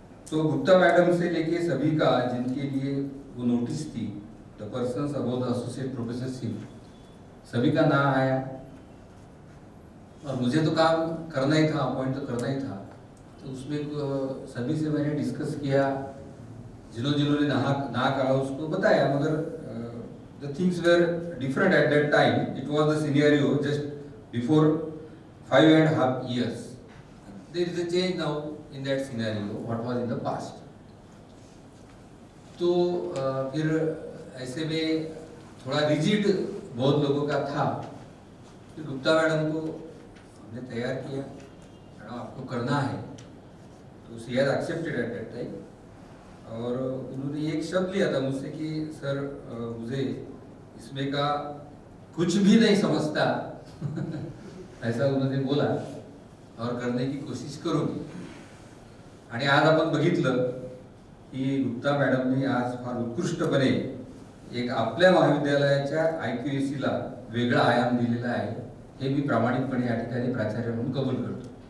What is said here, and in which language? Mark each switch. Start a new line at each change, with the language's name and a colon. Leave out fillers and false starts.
Hindi: तो गुप्ता मैडम से लेके सभी का जिनके लिए वो नोटिस थी,
English: the persons above the associate professorship,
Hindi: सभी का नाम आया, और मुझे तो काम करना ही था, अपॉइंट तो करना ही था। तो उसमें सभी से मैंने डिस्कस किया, जिन्होंने ना कहा उसको बताया, मगर
English: the things were different at that time. It was the scenario just before 5.5 years. There is a change now in that scenario, what was in the past.
Hindi: तो फिर ऐसे में थोड़ा रिजिड बहुत लोगों का था, कि गुप्ता मैडम को हमने तैयार किया, मैडम आपको करना है, तो
English: She has accepted at that time.
Hindi: और उन्होंने एक शब्द लिया था मुझसे कि सर मुझे इसमें का कुछ भी नहीं समझता ऐसा उन्होंने बोला और करने की कोशिश करूंगी।
Marathi: आणि आज आपण बघितलं की गुप्ता मॅडमनी आज फार उत्कृष्टपणे एक आपल्या महाविद्यालयाच्या IQAC ला वेगळा आयाम दिलेला आहे, हे मी प्रामाणिकपणे या ठिकाणी प्राचार्य म्हणून कबूल करतो।